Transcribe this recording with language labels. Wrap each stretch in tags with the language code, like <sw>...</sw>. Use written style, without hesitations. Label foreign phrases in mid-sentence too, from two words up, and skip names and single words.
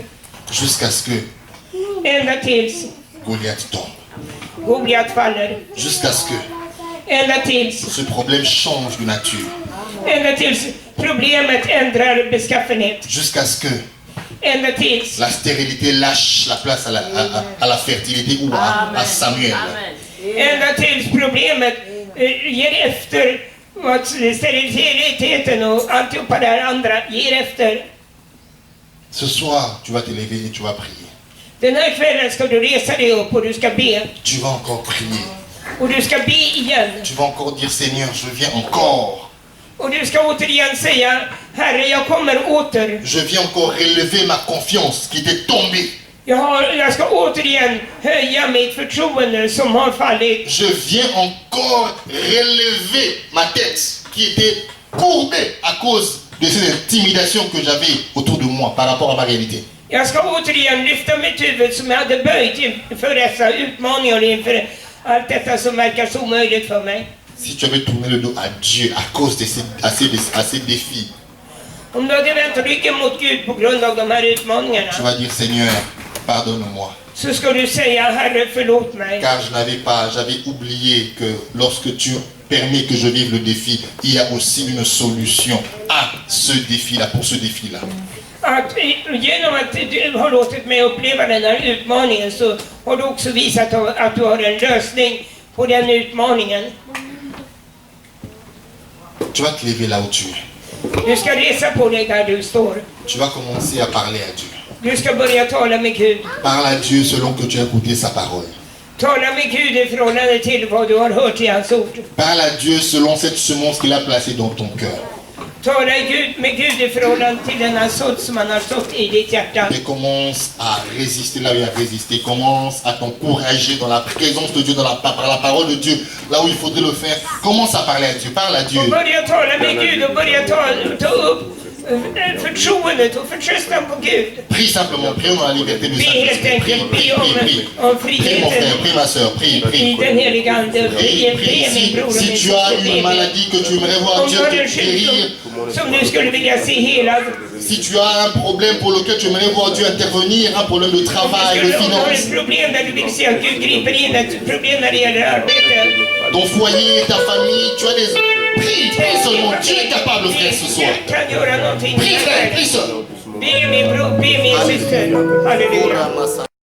<fr>Jusqu'à ce que</fr> <sv>ända tills</sv> <fr>Goliath tombe.</fr> <sv>Goliat faller,</sv> <fr>Jusqu'à ce que</fr> <sv>ända tills</sv> <fr>ce problème change de nature.</fr> <sv>ända tills problemet ändrar beskaffenhet,</sv> <fr>Jusqu'à ce que</fr> <sv>ända tills</sv> <fr>la stérilité lâche la place à la fertilité ou à Samuel.</fr> <sv>ända tills problemet ger efter och att steriliteten och alltihopa det här andra ger efter.</sv> <fr>Ce soir, tu vas te lever et tu vas prier.</fr> <sv>Den här kvällen ska du resa dig upp och du ska be.</sv> <fr>Tu vas encore prier.</fr> <sv>Och du ska be igen.</sv> <fr>Tu vas encore dire, Seigneur, je viens encore.</fr> <sv>Och du ska återigen säga, Herre, jag kommer åter.</sv> <fr>Je viens encore relever ma confiance qui était tombée.</fr> <sv>Jag ska återigen höja mitt förtroende som har fallit.</sv> <fr>Je viens encore relever ma tête qui était courbée à cause de cette intimidation que j'avais autour de moi par rapport à ma réalité.</fr> <sv>Jag ska återigen lyfta mitt huvud som jag hade böjt inför dessa utmaningar, inför allt detta som verkar så omöjligt för mig.</sv> <fr>Si tu avais tourné le dos à Dieu à cause de ces défis,</fr> <sv>Om du hade vänt ryggen mot Gud på grund av de här</sv> <fr>tu</fr> <sv>utmaningarna,</sv> <fr>vas dire, Seigneur, pardonne-moi.</fr> <sv>så ska du säga, Herre, förlåt mig.</sv> <fr>Car j'avais oublié que lorsque tu permets que je vive le défi, il y a aussi une solution à ce défi-là, pour ce défi-là.</fr> <sv>Att genom att du har låtit mig uppleva den här utmaningen så har du också visat att du har en lösning på den utmaningen.</sv> <fr>Tu vas te lever là où tu es.</fr> <sv>Du ska resa på dig där du står.</sv> <fr>Tu vas commencer à parler à Dieu.</fr> <sv>Du ska börja tala med Gud.</sv> <fr>Parle à Dieu selon que tu as écouté sa parole.</fr> <sv>Tala med Gud i förhållande till vad du har hört i hans ord.</sv> <fr>Parle à Dieu selon cette semence qu'il a placée dans ton cœur.</fr> <sv>Tala med Gud i förhållande till den här sådd som han har sått i ditt hjärta.</sv> <fr>Et commence à résister là où il a résisté. Commence à t'encourager dans la présence de Dieu, par la parole de Dieu, là où il faudrait le faire. Commence à parler à Dieu. Parle à Dieu.</fr> <sv>Och börja tala med Gud och börja ta upp förtroendet och förtröstan på Gud.</sv> <fr>Prie simplement. Prie dans la liberté de</fr> <sv>Be</sv> <fr>Saint-Esprit.</fr> <sv>helt</sv> <fr>Prie,</fr> <sv>enkelt,</sv> <fr>prie,</fr> <sv>be</sv> <fr>prie, prie.</fr> <sv>om</sv> <fr>Prie mon frère,</fr> <sv>friheten</sv> <fr>prie ma soeur, prie,</fr> <sv>i</sv> <fr>prie.</fr> <sv>den heliga Ande.</sv> <fr>Prie, prie.</fr> <sv>Be min bror och</sv> <fr>Si</fr> <sv>min</sv> <fr>tu as une</fr> <sv>syster.</sv> <fr>maladie que tu aimerais voir</fr> <sv>Om</sv> <fr>Dieu</fr> <sv>du har</sv> <fr>te</fr> <sv>en</sv> <fr>guérir,</fr> <sv>sjukdom som du skulle vilja se helad.</sv> <fr>si tu as un problème pour lequel tu aimerais voir Dieu intervenir, un problème de travail, de</fr> <sv>Om du har</sv> <fr>finances,</fr> <sv>ett problem där du vill se att Gud griper in, ett problem när det gäller arbete.</sv> <fr>ton foyer, ta famille, tu as des... Prie, prie seulement. Dieu est capable, frère, ce soir.</fr> <sv>Gud kan göra någonting.</sv> <fr>Prie, frère, prie seul.</fr> <sv>Be min bror, be min syster. Halleluja.</sv>